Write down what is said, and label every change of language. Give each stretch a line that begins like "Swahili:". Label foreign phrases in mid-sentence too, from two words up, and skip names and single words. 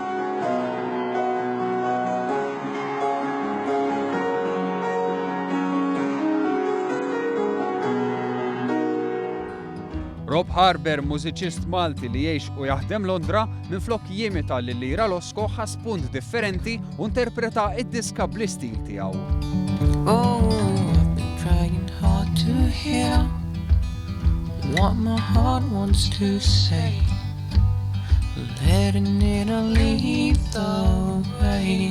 Maltese: Rob Harber, mużiċist Malti li jgħix u jaħdem Londra, minflok jimita lil Ira Losco ħas punt differenti u interpreta id-diska bl-istil tiegħu.
English: Oh, I've been trying hard to hear what my heart wants to say, letting it all lead the way.